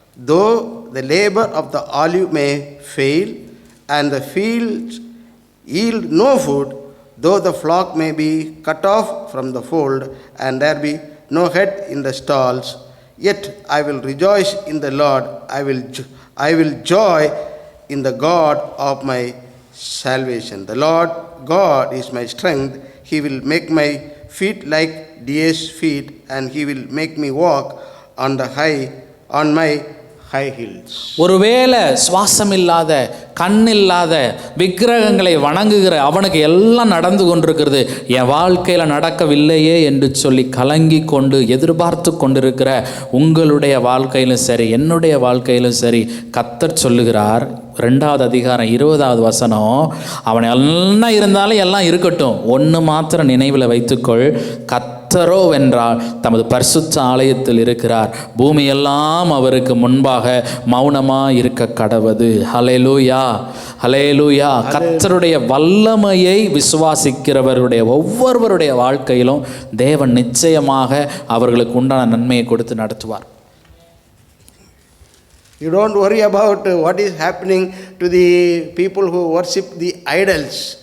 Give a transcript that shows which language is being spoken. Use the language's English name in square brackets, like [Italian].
[English] though the labor of the olive may fail, and the fields yield no food, though the flock may be cut off from the fold, and there be no head in the stalls, yet I will rejoice in the Lord, I will joy in the God of my salvation. The Lord God is my strength, He will make my feet like deer's feet, and He will make me walk on my high hills. [Tamil] ஒருவேளை சுவாசம் இல்லாத, கண் இல்லாத விக்கிரகங்களை வணங்குகிற அவனுக்கு எல்லாம் நடந்து கொண்டிருக்கிறது, என் வாழ்க்கையில் நடக்கவில்லையே என்று சொல்லி கலங்கி கொண்டு எதிர்பார்த்து கொண்டிருக்கிற உங்களுடைய வாழ்க்கையிலும் சரி, என்னுடைய வாழ்க்கையிலும் சரி, கர்த்தர் சொல்லுகிறார், 2வது அதிகாரம் 20வது வசனம், அவன் எல்லாம் இருந்தாலும் எல்லாம் இருக்கட்டும், ஒன்று மாத்திரம் நினைவில் வைத்துக்கொள், கர்த்தரோ வென்றால் தமது பரிசுத்த ஆலயத்தில் இருக்கிறார், பூமியெல்லாம் அவருக்கு முன்பாக மௌனமாக இருக்க கடவது. ஹல்லேலூயா, ஹல்லேலூயா. கர்த்தருடைய வல்லமையை விசுவாசிக்கிறவருடைய ஒவ்வொருவருடைய வாழ்க்கையிலும் தேவன் நிச்சயமாக அவர்களுக்கு உண்டான நன்மையை கொடுத்து நடத்துவார். [English] You don't worry about what is happening to the people who worship the idols.